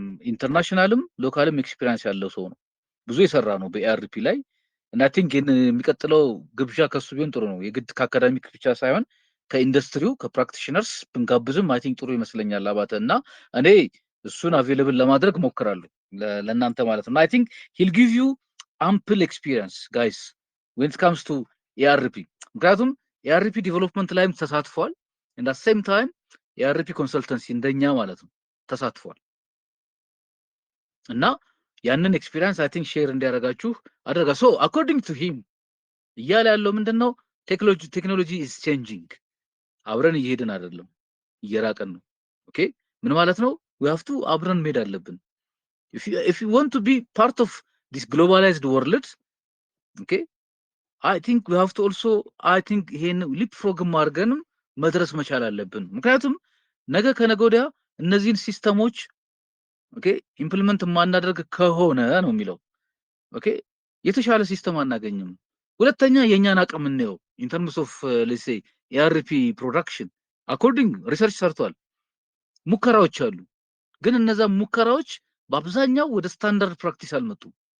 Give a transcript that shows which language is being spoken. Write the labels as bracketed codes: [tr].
[am] ኢንተርናሽናልም ሎካልም ኤክስፒሪየንስ ያለው ሰው ነው። ብዙ የሰራ ነው በኤአርፒ ላይ እና አይ ቲንክ የሚቀጥለው ግብዣ ከሱ ቢሆን ጥሩ ነው። የግድ ከአካዳሚክ ብቻ ሳይሆን ከኢንዱስትሪው ከፕራክቲሽነርስ ብንጋብዝም አይ ቲንክ ጥሩ ይመስለኛል አባተ እና እኔ እሱን አቬለብል ለማድረግ ሞክራለሁ ለእናንተ ማለት ነው። አይ ቲንክ ሂል ጊቭ ዩ አምፕል ኤክስፒሪየንስ ጋይስ [en] when it comes to [am] ኤአርፒ። ምክንያቱም ኤአርፒ ዲቨሎፕመንት ላይም ተሳትፏል [en] and at the same time [am] ኤአርፒ ኮንሰልተንሲ እንደኛ ማለት ነው ተሳትፏል እና ያንን ኤክስፒሪየንስ አይ ቲንክ ሼር እንዲያደርጋችሁ አደረጋ። ሶ አኮርዲንግ ቱ ሂም እያለ ያለው ምንድነው ቴክኖሎጂ is changing። አብረን እየሄድን አይደለም፣ እየራቀን ነው። ኦኬ ምን ማለት ነው? [en] we have to [am] አብረን መሄድ አለብን [en] if you want to be part of this globalized world. [am] okay I think we have to also I think ይሄን ሊፕፍሮግ ማድረግንም መድረስ መቻል አለብን። ምክንያቱም ነገ ከነገ ወዲያ እነዚህን ሲስተሞች ኦኬ ኢምፕሊመንት ማናደርግ ከሆነ ነው የሚለው ኦኬ የተሻለ ሲስተም አናገኝም። ሁለተኛ የኛን አቅም እንየው [en] in terms of let's say ERP production [am] according ሪሰርች ሰርቷል፣ ሙከራዎች አሉ። ግን እነዛ ሙከራዎች በአብዛኛው ወደ ስታንዳርድ ፕራክቲስ አልመጡም።